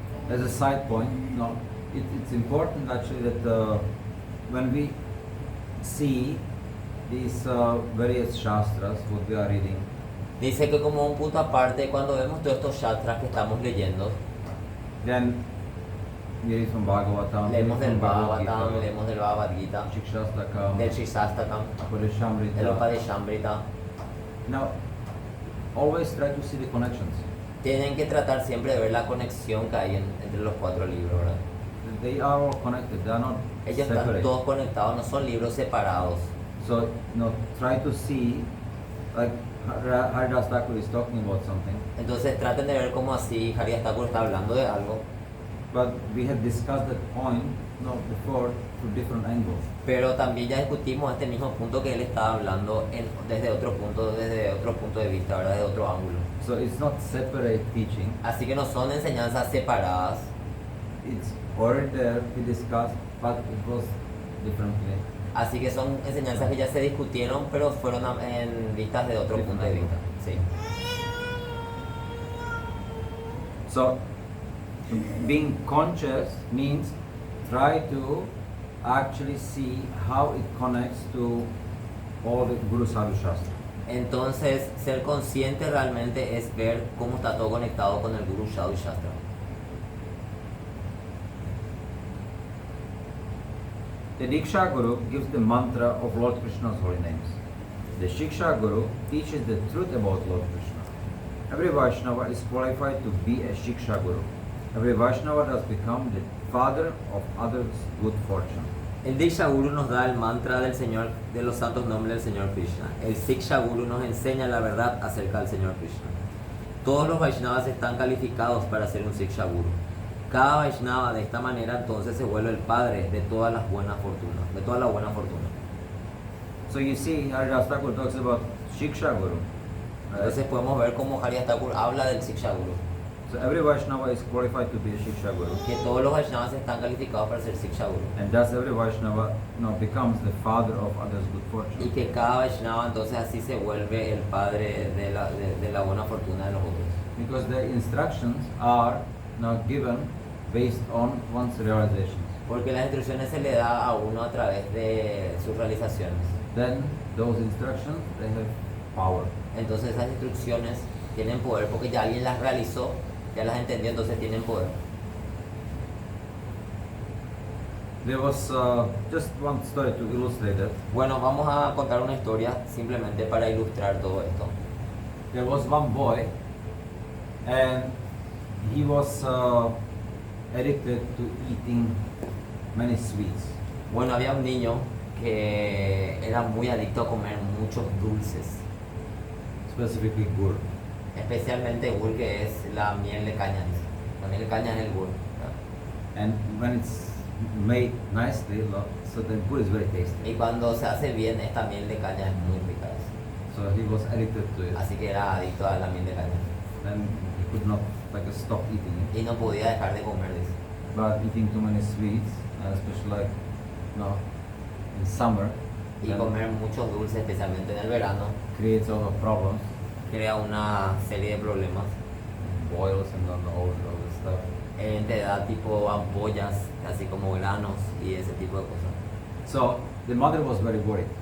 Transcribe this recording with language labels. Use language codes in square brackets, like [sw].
[en] As a side point, it's important actually that when we see these various shastras, what we are reading, [es] Dice que como un punto aparte, cuando vemos todos estos shastras que estamos leyendo, [en] then we read from Bhagavatam, we read [es] leemos del [en] from Bhagavad [es] Bhagavatam, [en] Gita, [es] leemos del Bhagavad Gita, [en] Shikshastakam, [es] del Shikshastakam, del [en] Upadeshamrita. [es] Upadeshamrita. [en] Now, always try to see the connections. [es] Tienen que tratar siempre de ver la conexión que hay entre los cuatro libros, ¿verdad? [en] They are all connected, they are not [es] Ellos están [en] separate. [es] todos conectados, no son libros separados. [en] So, try to see, like Haridas Thakur is talking about something, [es] Entonces traten de ver cómo así Haridas Thakur está hablando de algo, [en] but we have discussed that point before through different angles. [es] pero también ya discutimos este mismo punto que él estaba hablando desde otro punto de vista, ¿verdad? Desde otro ángulo. [en] So it's not separate teaching, [es] Así que no son enseñanzas separadas, [en] it's already there, we discussed, but it was differently. [es] así que son enseñanzas que ya se discutieron, pero fueron vistas de otro punto de vista. Sí. [en] So, being conscious means try to actually see how it connects to all the Guru Sadhu Shastra. [es] Entonces, ser consciente realmente es ver cómo está todo conectado con el Guru Sadhu Shastra. [en] The Diksha Guru gives the mantra of Lord Krishna's holy names. The Shiksha Guru teaches the truth about Lord Krishna. Every Vaishnava is qualified to be a Shiksha Guru. Every Vaishnava does become the father of others' good fortune. [es] El Diksha Guru nos da el mantra del Señor, de los santos nombres del Señor Krishna. El Siksha Guru nos enseña la verdad acerca del Señor Krishna. Todos los Vaishnavas están calificados para ser un Siksha Guru. Cada Vaishnava de esta manera entonces se vuelve el padre de todas las buenas fortunas, de toda la buena fortuna. [en] So you see, Haridas Thakur talks about Shiksha Guru. [es] Entonces podemos ver cómo Haridas Thakur habla del Siksha Guru. [en] So every Vaishnava is qualified to be a Shiksha Guru. [es] Que todos los Vaishnavas están calificados para ser Siksha Guru. [en] And thus every Vaishnava becomes the father of others' good fortune. [es] Y que cada Vaishnava entonces así se vuelve el padre de la buena fortuna de los otros. [en] Because the instructions are now given based on one's realizations. [es] Porque las instrucciones se le da a uno a través de sus realizaciones. [en] Then those instructions, they have power. [es] Entonces esas instrucciones tienen poder porque ya alguien las realizó, ya las entendió, entonces tienen poder. [en] There was just one story to illustrate that. [es] Bueno, vamos a contar una historia simplemente para ilustrar todo esto. [en] There was one boy and he was addicted to eating many sweets. [es] Bueno, había un niño que era muy adicto a comer muchos dulces, [en] Specifically gur. [es] especialmente gur, que es la miel de caña. La miel de caña es el gur. [en] And when it's made nicely, so the gur is very tasty. [es] Y cuando se hace bien, esta miel de caña es muy rica. [en] So he was addicted to it. [es] Así que era adicto a la miel de caña. [en] And he could not stop eating it. [es] Y no podía dejar de comer, dice. [en] But eating too many sweets, especially in summer, [es] Y [en] then [es] comer muchos dulces, especialmente en el verano, [en] creates a lot of problems, [es] crea una serie de problemas. [en] boils and all the stuff. [es] Te da tipo ampollas, así como granos y ese tipo de cosas. [en] So the mother was very worried,